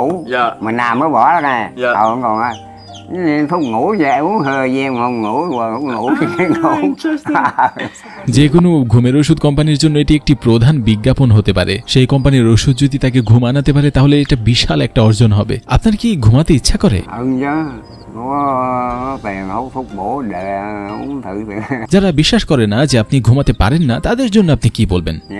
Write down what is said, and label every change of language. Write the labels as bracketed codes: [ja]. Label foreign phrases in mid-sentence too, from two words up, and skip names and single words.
[vi] Dạ. Mình nằm mới bỏ ra nè. Dạ. Không còn ơi. thuốc ngủ về uống hơi viên mà không ngủ không ngủ [bn] যে কোনো ঘুমের ওষুধ কোম্পানির জন্য এটি একটি প্রধান বিজ্ঞাপন হতে পারে। সেই কোম্পানির ওষুধ যদি তাকে ঘুম আনাতে পারে তাহলে এটা বিশাল একটা অর্জন হবে। আপনার কি ঘুমাতে ইচ্ছা করে? যারা বিশ্বাস করে না যে আপনি ঘুমাতে পারেন না তাদের জন্য আপনি কি বলবেন?